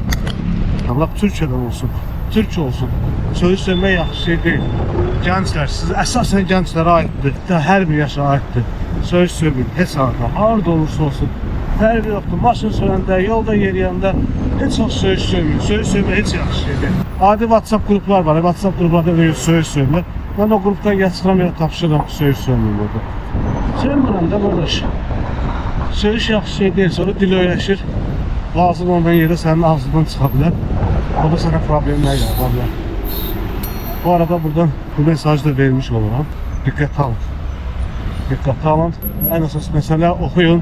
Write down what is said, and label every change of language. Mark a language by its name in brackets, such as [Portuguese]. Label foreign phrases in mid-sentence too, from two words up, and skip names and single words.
[Azerbaijani] Allah Türkiyədən olsun, Türk olsun. Söymək yaxşı şey deyil. Gənclər, siz əsasən gənclərə aiddir. Hər bir yaşa aiddir. Söyləyin, heç harada, harada olursa olsun. Fərqi yoxdur. Maşın sürəndə, yolda yeriyəndə heç vaxt söyləyin. Söyləmək heç yaxşı şey deyil. adi WhatsApp gruplar var. [Turkish] WhatsApp gruplarda öyle söyüş söylüyor. Ben o gruptan geçsem ya tapşırıram ki söyüş söylüyor burada. [Azerbaijani] Sevmirəm də qardaş. Söyüş yaxşı şey deyil, sonra dil öyrəşir. Lazım olmayan yerdə sənin ağzından çıxa bilər. O da sənə problemlər yarada bilər. Bu arada buradan bu mesajı da vermiş oluram. Diqqət alın. Diqqət alın. Ən əsas məsələ oxuyun.